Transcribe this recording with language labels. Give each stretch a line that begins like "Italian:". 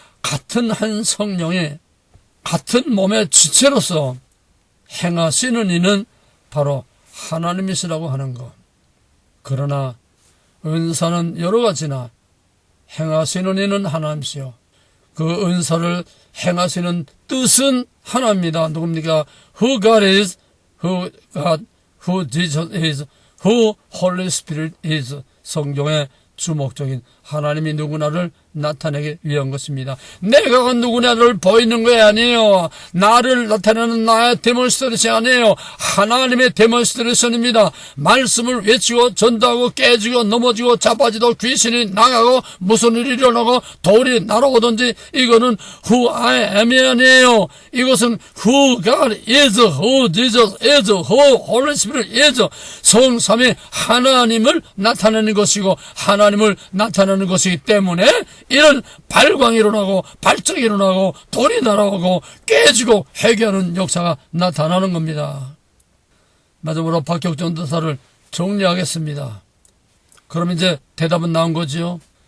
Korean: 같은 한 성령이 같은 몸의 지체로서 행하시는 이는 바로 하나님이시라고 하는 것. 그러나 은사는 여러 가지나 행하시는 이는 하나님이시요. 그 은사를 행하시는 뜻은 하나입니다. 누굽니까?
English: Who God is, who God, who Jesus is, who Holy Spirit is.
Korean: 성경의 주목적인 하나님이 누구나를 나타내기 위한 것입니다. 내가 누구나를 보이는 게 아니에요. 나를 나타내는 나의 데몬스트레이션이 아니에요. 하나님의 데몬스트레이션입니다. 말씀을 외치고 전도하고 깨지고 넘어지고 자빠지도 귀신이 나가고 무슨 일이 일어나고 돌이 날아오든지 이거는
English: who I am
Korean: 이 아니에요. 이것은
English: who God is, who Jesus is, who Holy Spirit is.
Korean: 성삼위 하나님을 나타내는 것이고 하나님을 나타내는 것이기 때문에 이런 발광이 일어나고 발작이 일어나고 돌이 날아오고 깨지고 회개하는 역사가 나타나는 겁니다. 마지막으로 박격전도사를 정리하겠습니다. 그럼 이제 대답은 나온 거지요.